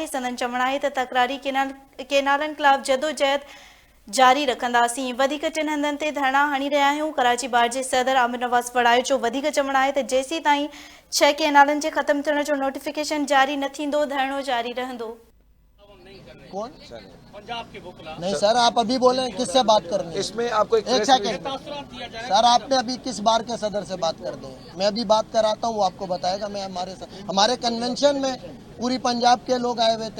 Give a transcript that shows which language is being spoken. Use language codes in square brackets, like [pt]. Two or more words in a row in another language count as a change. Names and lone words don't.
[sd] संदन चवणु आहे त तकरारी केनालनि ख़िलाफ़ जदोजहद जारी रखंदासीं. वधीक 3 हंधनि ते धरना हणी रहिया आहियूं. कराची बार जे सदर आमिर नवाज़ वड़ाए जो वधीक चवणु आहे त जेसीं ताईं 6 केनालनि जे ख़तमु थियण जो नोटिफिकेशन जारी न थींदो धरणो जारी रहंदो. [ur] کون نہیں سر، آپ ابھی بولے کس سے بات کرنی ہے? اس میں آپ کو ایک سیکنڈ سر، آپ نے ابھی کس بار کے صدر سے بات کر دی? میں ابھی بات کراتا ہوں، وہ آپ کو بتائے گا۔ میں ہمارے کنونشن میں پوری پنجاب کے لوگ آئے ہوئے تھے.